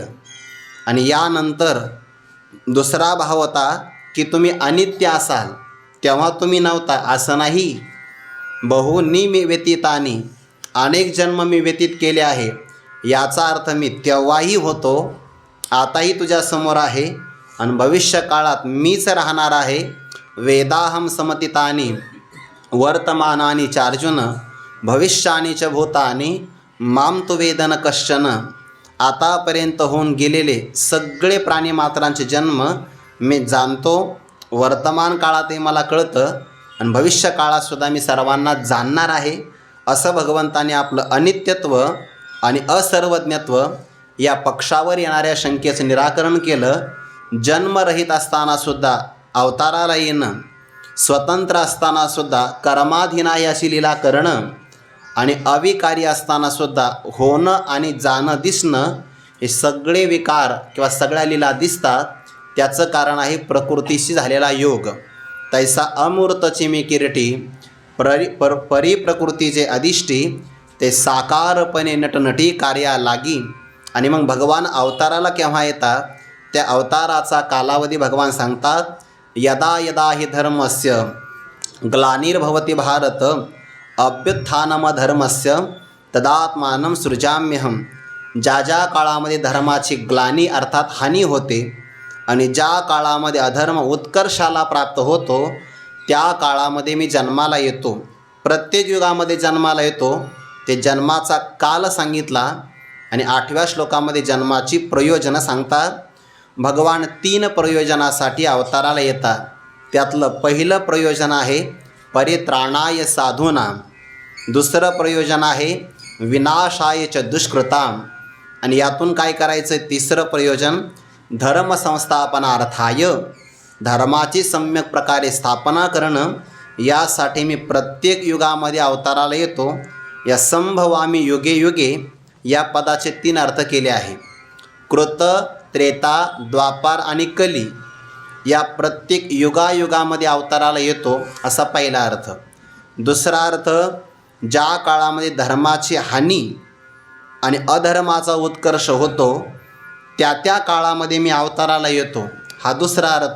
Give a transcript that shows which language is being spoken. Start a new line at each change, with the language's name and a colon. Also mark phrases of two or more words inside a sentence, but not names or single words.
Marathi: आणि यानंतर दुसरा भाव होता की तुम्ही अनित्य असाल, तेव्हा तुम्ही नव्हता असं नाही.
Sanskrit: बहुनी मी व्यतीतानी,
Marathi: अनेक जन्म मी व्यतीत केले आहे. याचा अर्थ मी तेव्हाही होतो, आताही तुझ्यासमोर आहे आणि भविष्यकाळात मीच राहणार आहे.
Sanskrit: वेदाहम समतितानी वर्तमानानी चार्जुन, भविष्यानी च भूतानी माम तु वेदन कश्चन.
Marathi: आतापर्यंत होऊन गेलेले सगळे प्राणीमात्रांचे जन्म मी जाणतो. वर्तमान काळातही मला कळतं आणि भविष्य काळातसुद्धा मी सर्वांना जाणणार आहे. असं भगवंताने आपलं अनित्यत्व आणि असर्वज्ञत्व या पक्षावर येणाऱ्या शंकेचं निराकरण केलं. जन्मरहित असतानासुद्धा अवताराला येणं, स्वतंत्र असतानासुद्धा कर्माधीना अशी लीला करणं आणि अविकारी असतानासुद्धा होणं आणि जाणं दिसणं, हे सगळे विकार किंवा सगळ्या लीला दिसतात. त्याचं कारण आहे प्रकृतीशी झालेला योग. तैसा अमूर्तची मी किरटी, परिप्रकृतीचे अधिष्ठी, ते साकारपणे नटनटी कार्या लागी. आणि मग भगवान अवताराला केव्हा येतात, त्या अवताराचा कालावधी भगवान सांगतात.
Sanskrit: यदा यदा हि धर्मस्य ग्लानिर्भवति भारत अभ्युत्थानमधर्मस्य तदात्मानं सृजाम्यहम.
Marathi: ज्या ज्या काळामध्ये धर्माची ग्लानी अर्थात हानी होते आणि ज्या काळामध्ये अधर्म उत्कर्षाला प्राप्त होतो, त्या काळामध्ये मी जन्माला येतो. प्रत्येक युगामध्ये जन्माला येतो. ते जन्माचा काल सांगितला आणि 8व्या श्लोकामध्ये जन्माची प्रयोजनं सांगतात. भगवान 3 प्रयोजनासाठी अवताराला येतात. त्यातलं पहिलं प्रयोजन आहे
Sanskrit: परित्राणाय साधूनां,
Marathi: दुसरं प्रयोजन आहे
Sanskrit: विनाशाय च दुष्कृतां,
Marathi: आणि यातून काय करायचं, तिसरं प्रयोजन धर्मसंस्थापनार्थाय, धर्माची सम्यक प्रकारे स्थापना करणं. यासाठी मी प्रत्येक युगामध्ये अवताराला येतो. या
Sanskrit: संभवामी युगे युगे
Marathi: या पदाचे 3 अर्थ केले आहे. कृत, त्रेता, द्वापार आणि कली या प्रत्येक युगायुगामध्ये अवताराला येतो असा पहिला अर्थ. दुसरा अर्थ, ज्या काळामध्ये धर्माची हानी आणि अधर्माचा उत्कर्ष होतो त्या त्या काळामध्ये मी अवताराला येतो, हा दुसरा अर्थ.